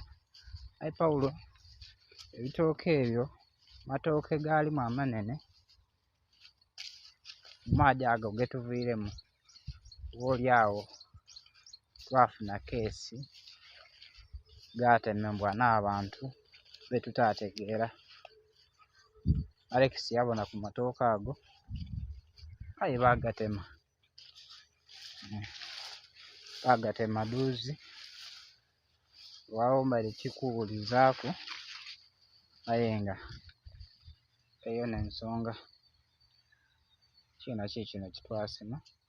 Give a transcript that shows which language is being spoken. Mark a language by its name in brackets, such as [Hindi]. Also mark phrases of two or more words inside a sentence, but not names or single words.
[Soga] Aye Paulo ebitooke ebyo matooke gaalimu amanene, maadi ago getuviiremu oba awo twafuna keesi gatemebwa n'abantu betutategeera. Alex yabona ku matooke ago, aye bagatema duuzi. Waawo mbaire kikuwulizaaku, aye nga eyo n'ensonga kiina kiikino kitwasima.